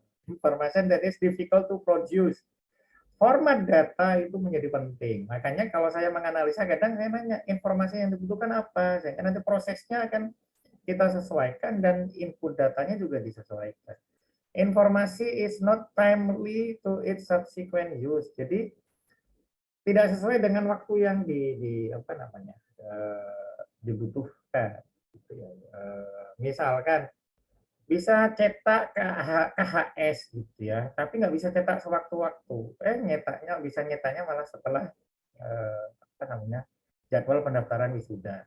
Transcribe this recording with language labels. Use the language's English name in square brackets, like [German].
[English] Information that is difficult to produce. [Indonesian] Format data itu menjadi penting. Makanya kalau saya menganalisa kadang saya nanya informasi yang dibutuhkan apa, sehingga nanti prosesnya akan kita sesuaikan dan input datanya juga disesuaikan. [English] Informasi is not timely to its subsequent use. [Indonesian] Jadi tidak sesuai dengan waktu yang di apa namanya dibutuhkan. Gitu ya. Misalkan bisa cetak KHS gitu ya, tapi nggak bisa cetak sewaktu-waktu. Nyetaknya bisa nyetaknya malah setelah apa namanya jadwal pendaftaran wisuda.